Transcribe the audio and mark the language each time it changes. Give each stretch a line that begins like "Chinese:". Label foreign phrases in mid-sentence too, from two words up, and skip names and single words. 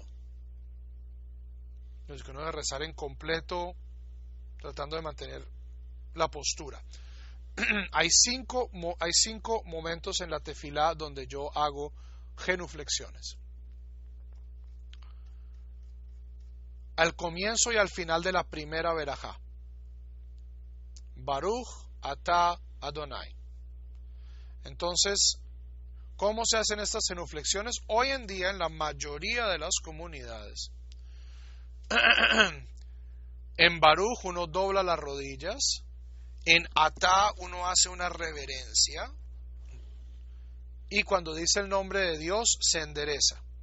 Spanish: Entonces, que uno debe rezar en completo, tratando de mantener la postura. Hay cinco momentos en la tefilá donde yo hago genuflexiones. Al comienzo y al final de la primera verajá.
Hebrew: ברוך אתה אדוני.
Spanish: Entonces, ¿cómo se hacen estas genuflexiones? Hoy en día, en la mayoría de las comunidades, en Baruch uno dobla las rodillas, en Atá uno hace una reverencia, y cuando dice el nombre de Dios se endereza.